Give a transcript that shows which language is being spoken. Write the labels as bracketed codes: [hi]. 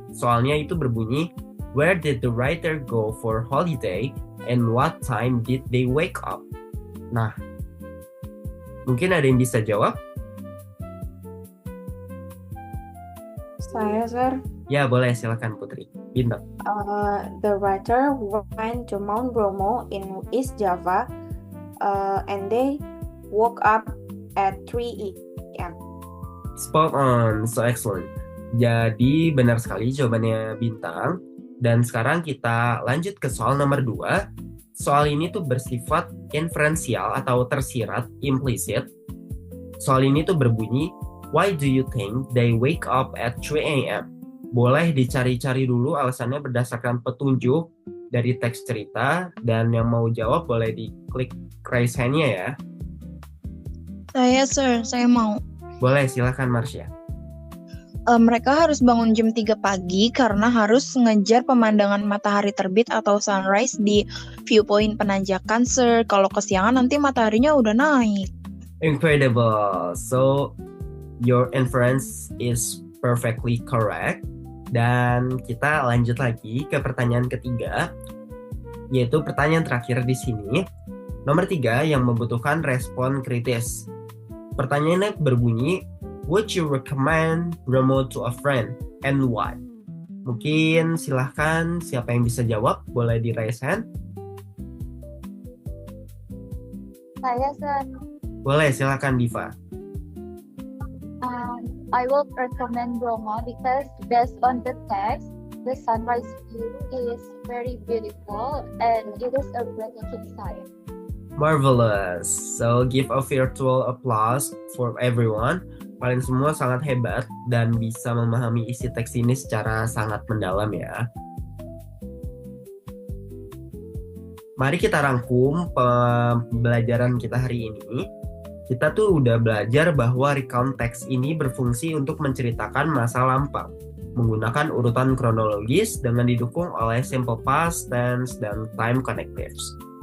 [id] Soalnya itu berbunyi, [en] where did the writer go for holiday and what time did they wake up? [id] Nah, mungkin ada yang bisa jawab? Saya, sir. Ya, boleh. Silakan Putri. Bintang. [en] The writer went to Mount Bromo in East Java, and they woke up at 3 a.m. Spot on, so excellent. [id] Jadi benar sekali jawabannya Bintang. Dan sekarang kita lanjut ke soal nomor 2. Soal ini tuh bersifat inferensial atau tersirat, implicit. Soal ini tuh berbunyi, [en] why do you think they wake up at 3 a.m.? [id] Boleh dicari-cari dulu alasannya berdasarkan petunjuk dari teks cerita, dan yang mau jawab boleh diklik raise hand-nya ya. Saya, sir. Saya mau. Boleh, silakan Marsha. Mereka harus bangun jam 3 pagi karena harus ngejar pemandangan matahari terbit atau sunrise di viewpoint penanjakan, sir. Kalau kesiangan nanti mataharinya udah naik. [en] Incredible. So, your inference is perfectly correct. [id] Dan kita lanjut lagi ke pertanyaan ketiga, yaitu pertanyaan terakhir di sini. Nomor 3 yang membutuhkan respon kritis. Pertanyaannya berbunyi, [en] would you recommend Bromo to a friend and why? [id] Mungkin silahkan siapa yang bisa jawab, boleh di raise hand. Saya, sir. Boleh, silakan Diva. [en] I will recommend Bromo because based on the text, the sunrise view is very beautiful and it is a breathtaking sight. Marvelous. So give a virtual applause for everyone. [id] Kalian semua sangat hebat dan bisa memahami isi teks ini secara sangat mendalam ya. Mari kita rangkum pembelajaran kita hari ini. Kita tuh udah belajar bahwa recount teks ini berfungsi untuk menceritakan masa lampau menggunakan urutan kronologis dengan didukung oleh simple past tense dan time connectives.